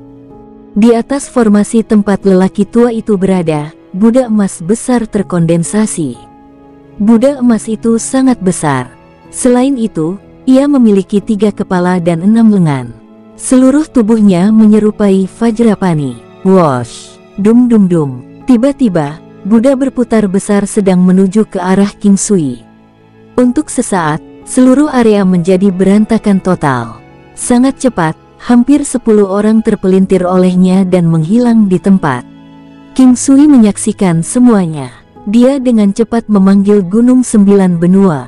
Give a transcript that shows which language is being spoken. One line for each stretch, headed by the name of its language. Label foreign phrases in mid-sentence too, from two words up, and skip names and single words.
Indonesian: Di atas formasi tempat lelaki tua itu berada, Buddha emas besar terkondensasi. Buddha emas itu sangat besar. Selain itu, ia memiliki 3 kepala dan 6 lengan. Seluruh tubuhnya menyerupai Vajrapani. Wosh! Dum dum dum. Tiba-tiba, Buddha berputar besar sedang menuju ke arah King Sui. Untuk sesaat, seluruh area menjadi berantakan total. Sangat cepat, hampir 10 orang terpelintir olehnya dan menghilang di tempat. King Sui menyaksikan semuanya. Dia dengan cepat memanggil Gunung 9 Benua.